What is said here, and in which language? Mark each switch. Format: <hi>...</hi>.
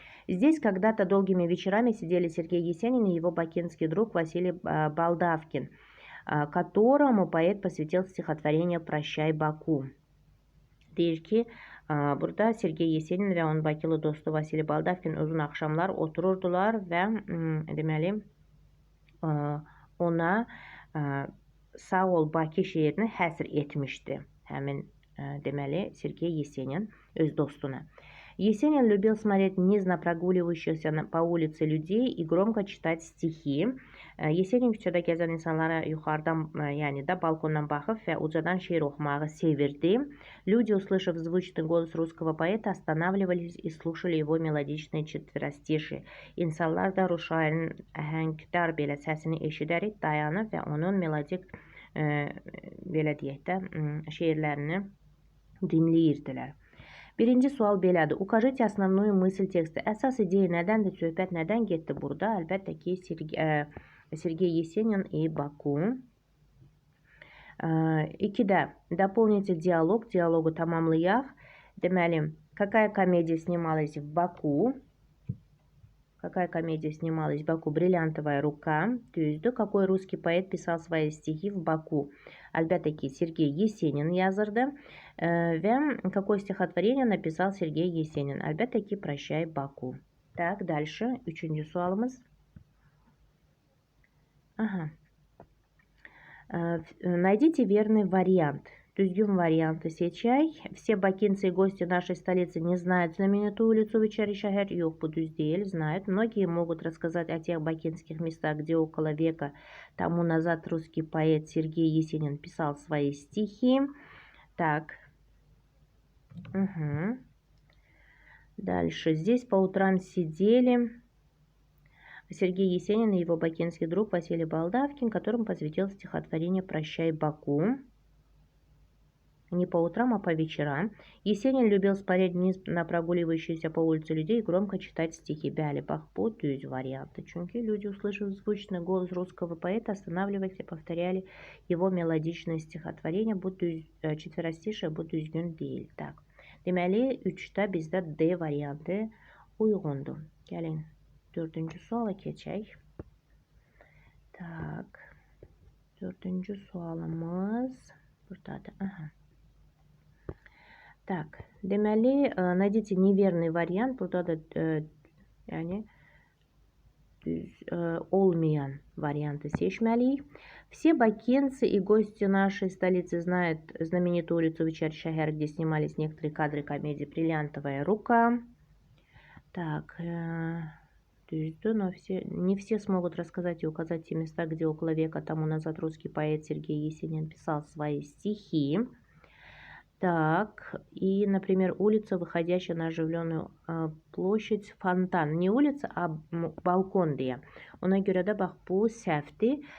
<ru>Здесь когда-то долгими вечерами сидели Сергей Есенин и его бакинский друг Василий Балдавкин, которому поэт посвятил стихотворение «Прощай, Баку».</ru> <az>Deyir ki, burada Sergey Yesenin və onun Bakılı dostu Vasili Baldavkin uzun axşamlar otururdular və deməli ona Sağ ol Bakı şeirini həsr etmişdi. Həmin deməli Sergey Yesenin öz dostuna.</az> <ru>Есенин любил смотреть вниз на прогуливающихся по улице людей и громко читать стихи.</ru> <az>Yesenin küçədə gəzən insanlara yuxarıdan, yəni də balkondan baxıb və ucadan şeir oxumağı sevirdi.</az> <ru>Люди, услышав звучный голос русского поэта, останавливались и слушали его мелодичные четверостишие.</ru> <az>İnsanlar da Rus şairinin əhəngdar belə səsini eşidərək dayanıb və onun melodik, belə deyək də, şeirlərini dinləyirdilər. Birinci sual belədir.</az> <ru>Укажите основную мысль tекsta.</ru> <az>Əsas ideya nədəndir? Söhbət nədən getdi burada? Əlbəttə ki, Sergey Yesenin и Baku.</az> <ru>2-də дополните диалог. Диалогу</ru> <az>tamamlayaq.</az> <ru>Deməli, какая комедия снималась в Baku? Какая комедия снималась в Baku? Бриллиантовая рука.</ru> <az>Düzdür.</az> <ru>Какой русский поэт писал свои стихи в Baku?</ru> <az>Əlbəttə ki, Sergey Yesenin yazırdı.</az> <ru>Və какое стихотворение написал Сергей Есенин?</ru> <az>Əlbəttə ki,</az> <ru>«Прощай, Баку». Так, дальше.</ru> <az>Üçüncü sualımız.</az> <ru>Найдите верный вариант.</ru> <az>Düzgün variantı seçək.</az> <ru>Все бакинцы и гости нашей столицы не знают знаменитую улицу Вечершехер.</ru> <az>Yox, bu düz deyil.</az> <ru>Знают. Многие могут рассказать о тех бакинских местах, где около века тому назад русский поэт Сергей Есенин писал свои стихи. Так. Дальше. Здесь по утрам сидели Сергей Есенин и его бакинский друг Василий Балдавкин, которому посвятил стихотворение «Прощай, Баку». Не по утрам, а по вечерам. Есенин любил смотреть вниз на прогуливающиеся по улице людей и громко читать стихи.</ru> <az>Bəli, bax, bu düz variantı.</az> <ru>Çünkü люди, услышав звучный голос русского поэта, останавливались и повторяли его мелодичное стихотворение.</ru> <az>Bu düz, четверостишие, bu düzgün deyil. Tak. Deməli, 3-də bizdə D variantı uyğundur. Gəlin, 4-cü suala keçək. Tak. 4-cü sualımız buradadır.</az> <ru>Так, deməli, найдите неверный вариант.</ru> <az>Burada da yəni düz olmayan variantı seçməliyik.</az> <ru>Все бакинцы и гости нашей столицы знают знаменитую улицу Вечершехер, где снимались некоторые кадры комедии «Бриллиантовая рука». Так,</ru> <az>düzdür,</az> <ru>но не все смогут рассказать и указать те места, где около века тому назад русский поэт Сергей Есенин писал свои стихи. Так, и, например, улица, выходящая на оживленную площадь, фонтан. Не улица, а</ru> <az>balkon deyə. Ona görə də bax, bu səhvdir.</az>